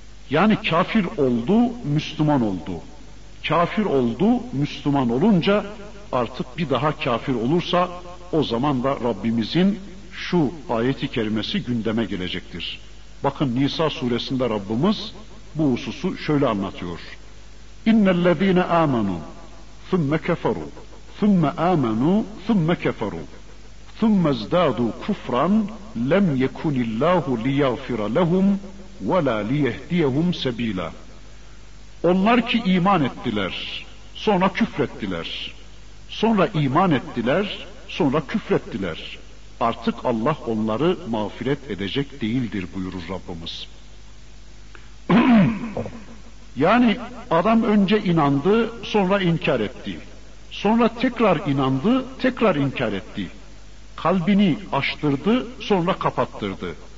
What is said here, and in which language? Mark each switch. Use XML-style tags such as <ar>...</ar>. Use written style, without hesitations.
<tr>Yani kafir oldu, Müslüman oldu. Kafir oldu, Müslüman olunca artık bir daha kafir olursa o zaman da Rabbimizin şu ayeti kerimesi gündeme gelecektir. Bakın Nisa suresinde Rabbimiz bu hususu şöyle anlatıyor.</tr> <ar>اِنَّ الَّذ۪ينَ آمَنُوا ثُمَّ كَفَرُوا ثُمَّ آمَنُوا ثُمَّ كَفَرُوا ثُمَّ ازْدَادُوا كُفْرًا لَمْ يَكُنِ اللّٰهُ لِيَغْفِرَ لَهُمْ وَلَا لِيَهْدِيَهُمْ سَب۪يلًا</ar> <tr>Onlar ki iman ettiler, sonra küfrettiler. Sonra iman ettiler, sonra küfrettiler. Artık Allah onları mağfiret edecek değildir buyurur Rabbimiz. Yani adam önce inandı, sonra inkar etti. Sonra tekrar inandı, tekrar inkar etti. Kalbini açtırdı, sonra kapattırdı.</tr>